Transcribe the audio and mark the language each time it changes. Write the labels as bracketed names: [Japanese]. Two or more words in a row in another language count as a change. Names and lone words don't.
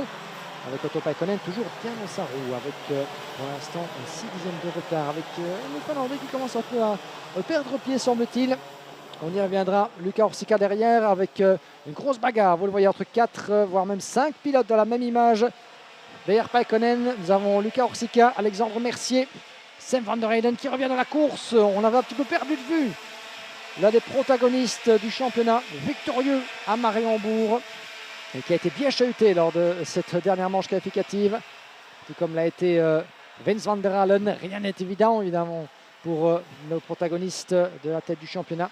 [French] Avec Otto Paikkonen toujours bien dans sa roue, avec pour l'instant 6 dixièmes de retard, avec le Finlandais qui commence un peu à perdre pied semble-t-il. On y reviendra, Luca Orsika derrière avec une grosse bagarre, vous le voyez, entre 4 voire même 5 pilotes dans la même image. Derrière Paikkonen, nous avons Luca Orsika, Alexandre Mercier, Sam van der Heyden qui revient dans la course. On avait un petit peu perdu de vue l'un des protagonistes du championnat, victorieux à Mariembourg, et qui a été bien chahuté lors de cette dernière manche qualificative, tout comme l'a été Vince van der Halen. Rien n'est évident évidemment pour nos protagonistes de la tête du championnat.